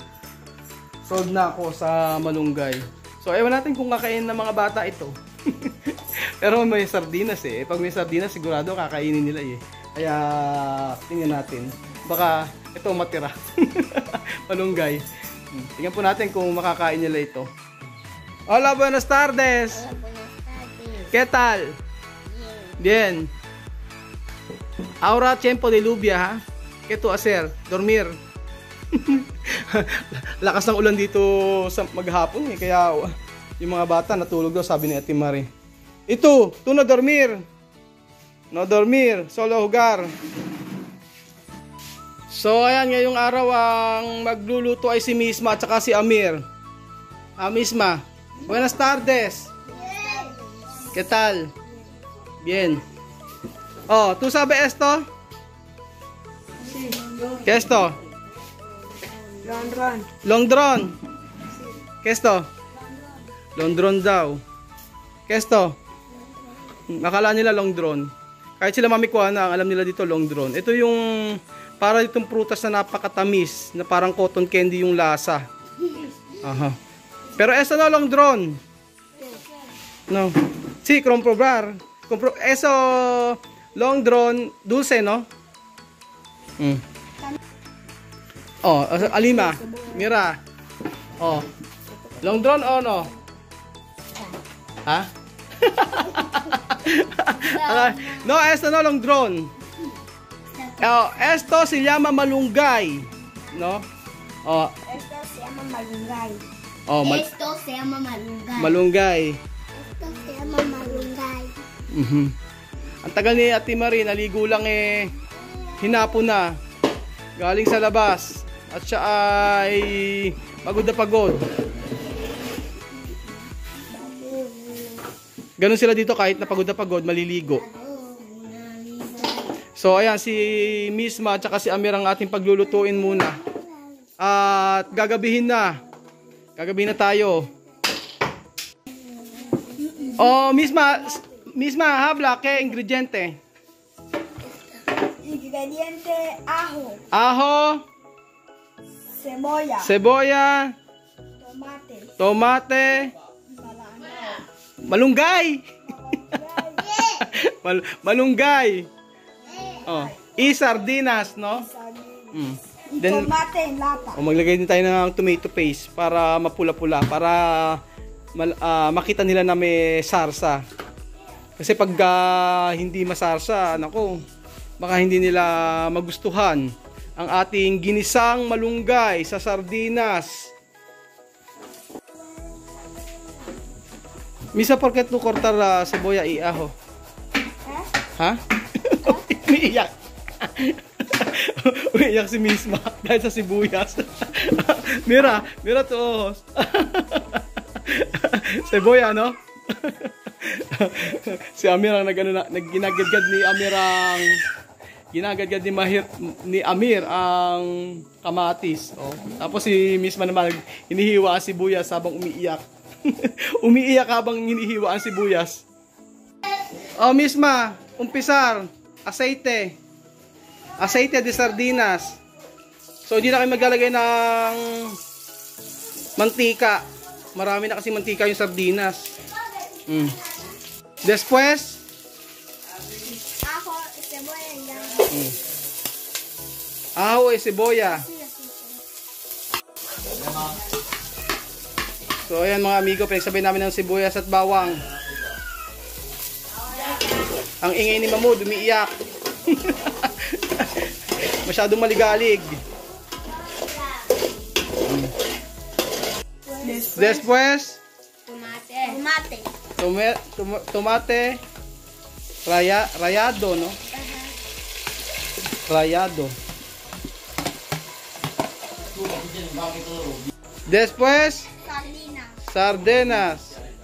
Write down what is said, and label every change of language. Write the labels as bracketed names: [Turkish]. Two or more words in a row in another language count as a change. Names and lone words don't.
[Filipino] Sold na ako sa malunggay. So ewan natin kung kakainin ng mga bata ito. Pero may sardinas eh. Pag may sardinas sigurado kakainin nila eh. Kaya tingnan natin. Baka ito matira. Malunggay. Tingnan po natin kung makakain nila ito. [Spanish] Hola, buenas tardes. ¿Qué tal? Bien. Ahora tiempo de lluvia, ha? ¿Qué tú hacer? Dormir. [Filipino] Lakas ng ulan dito sa maghapon eh, kaya yung mga bata natulog daw, sabi ni Ate Marie. Ito, [Spanish] tu no dormir. No dormir, solo jugar. [Filipino] So, ayan, ngayong araw ang magluluto ay si Misma at saka si Amir. [Spanish] Misma, buenas tardes. ¿Qué tal? Bien. Oh, ¿tú sabes esto? Sí. ¿Qué es esto? Ron. Long drone. ¿Qué es esto? Long drone daw. ¿Qué es esto? [Filipino] Akala nila long drone. Kahit sila Mami Kuana, ang alam nila dito long drone. Ito yung para itong prutas na napakatamis, na parang [English] cotton candy [Filipino] yung lasa. [Spanish] Aha. Pero esto no long drone. No. Sí, comprobar. Eso long drone dulce, no? Oh, Alima, mira. Oh. Long drone o no? Ha? No, esto no long drone. Oh, esto se llama malunggay, ¿no? Oh. Esto se llama malunggay. Oh, Esto se llama malunggay. malunggay. Esto se llama malunggay. [Filipino] Ang tagal ni Ate Marie, naligo lang hinapo na. Galing sa labas. At siya ay pagod na pagod. Ganun sila dito kahit na pagod, maliligo. So ayan, si Misma at saka si Amir ang ating paglulutuin muna. At gagabihin na. Gagabihin na tayo. [Spanish] Oh, Misma, habla, ¿qué ingrediente? Ingrediente: ajo, Ajo, cebolla, cebolla, tomate, malunggay. Malunggay. Oh, y sardinas, no? Then, tomate en lata. [Filipino] maglagay din tayo ng [English] tomato paste [Filipino] para mapula-pula, para makita nila na may sarsa. Kasi pag hindi masarsa, nako, baka hindi nila magustuhan ang ating ginisang malunggay sa sardinas. [Spanish] Misa, ¿por qué tú cortar la cebolla y ajo? Ha? [Filipino] Umiiyak. Umiiyak si Misma dahil sa sibuyas. Mira to ojos. Cebolla, no? Si Amir ang ginagagad ni Amir ang ni Amir ang kamatis. Oh. Tapos si Misma naman hinihiwa ang sibuyas habang umiiyak. Umiiyak habang hinihiwa ang sibuyas. [Spanish] Oh, Misma, umpisar, aceite de sardinas. [Filipino] So hindi na kayo maglalagay ng mantika. Marami na kasi mantika yung sardinas. [Spanish] Después, Ajo, cebolla y ajo y cebolla. [Filipino] So ayan mga amigo, pinagsabay namin ng sibuyas at bawang. Ang ingay ni Mamud, umiiyak. Masyadong maligalig. [Spanish] Después, tomate rayado, no? Rayado. Después, sardinas.